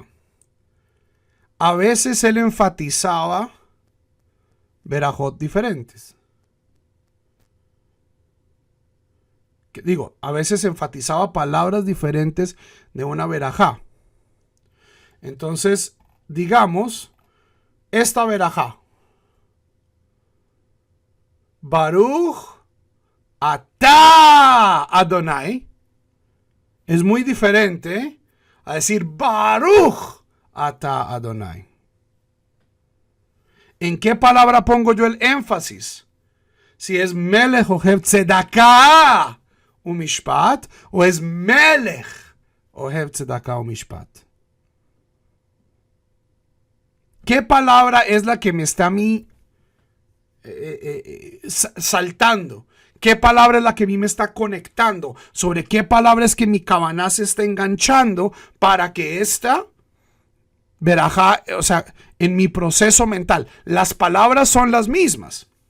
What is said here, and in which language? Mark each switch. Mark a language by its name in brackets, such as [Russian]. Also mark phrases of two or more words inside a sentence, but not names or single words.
[Spanish] A veces él enfatizaba verajot diferentes. Digo, a veces enfatizaba palabras diferentes de una verajá. Entonces, digamos, esta verajá. [Hebrew] ברוך אתה אדוני. [Spanish] Es muy diferente a decir [Hebrew] ברוך אתה אדוני. [Spanish] ¿En qué palabra pongo yo el énfasis? Si es [Hebrew] מלך אוהב צדקה ומשפט [Spanish] o es [Hebrew] מלך אוהב צדקה ומשפט. [Spanish] ¿Qué palabra es la que me está a mí saltando? ¿Qué palabra es la que a mí me está conectando? ¿Sobre qué palabra es que mi kavaná se está enganchando para que esta verajá, o sea, en mi proceso mental, las palabras son las mismas?